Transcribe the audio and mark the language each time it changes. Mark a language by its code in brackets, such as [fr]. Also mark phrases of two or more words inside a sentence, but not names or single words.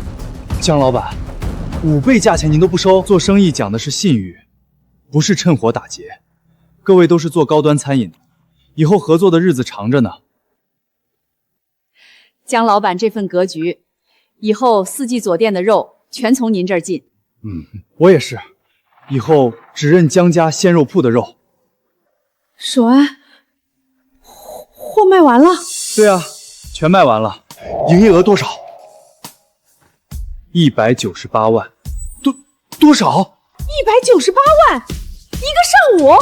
[zh] 江老板，5倍價錢您都不收，做生意講的是信譽，不是趁火打劫。各位都是做高端餐飲的，以後合作的日子長着呢。江老板這份格局，以後4季佐店的肉全從您這兒進。我也是，以後只認江家鮮肉鋪的肉。守安，貨賣完了？對啊，全賣完了。營業額多少？198萬。多少？198萬，1個上午。